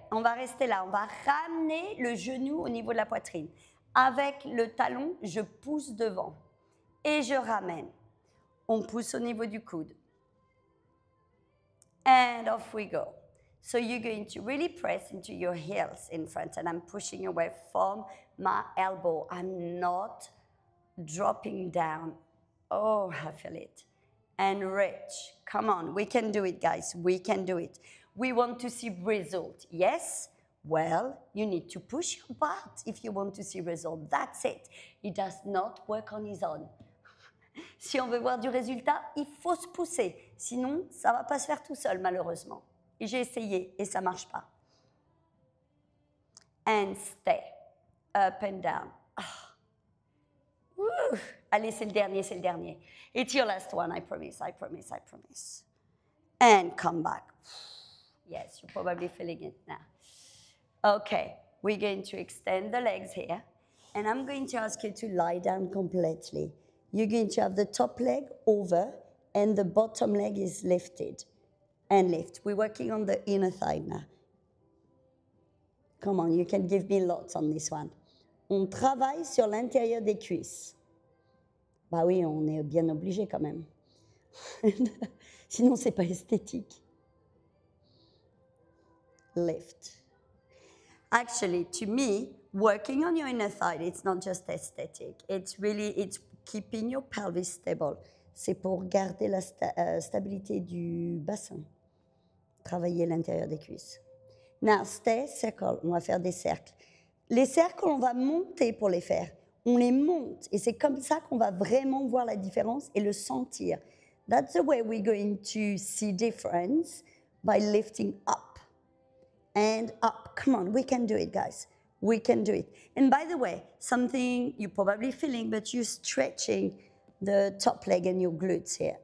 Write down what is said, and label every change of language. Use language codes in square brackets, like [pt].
[fr] On va rester là. On va ramener le genou au niveau de la poitrine. Avec le talon, je pousse devant. Et je ramène. On pousse au niveau du coude. [en] And off we go. So you're going to really press into your heels in front, and I'm pushing away from my elbow. I'm not dropping down. Oh, I feel it. And reach. Come on, we can do it, guys. We can do it. We want to see result. Yes? Well, you need to push your butt if you want to see result. That's it. It does not work on its own. [fr] Si on veut voir du résultat, il faut se pousser. Sinon, ça ne va pas se faire tout seul, malheureusement. Et j'ai essayé et ça ne marche pas. [en] And stay. Up and down. Woo. [fr] Allez, c'est le dernier, c'est le dernier. [en] It's your last one, I promise, I promise, I promise. And come back. Yes, you're probably feeling it now. Okay, we're going to extend the legs here. And I'm going to ask you to lie down completely. You're going to have the top leg over and the bottom leg is lifted. And lift. We're working on the inner thigh now. Come on, you can give me lots on this one. [fr] On travaille sur l'intérieur des cuisses. Bah oui, on est bien obligé quand même. Sinon, c'est pas esthétique. [en] Lift. Actually, to me, working on your inner thigh, it's not just aesthetic. It's really, it's keeping your pelvis stable. [fr] C'est pour garder la stabilité du bassin. Travailler l'intérieur des cuisses. [en] Now, stay, circle. [fr] On va faire des cercles. Les cercles, on va monter pour les faire. On les monte. Et c'est comme ça qu'on va vraiment voir la différence et le sentir. [en] That's the way we're going to see difference, by lifting up and up. Come on, we can do it, guys. We can do it. And by the way, something you're probably feeling, but you're stretching the top leg and your glutes here.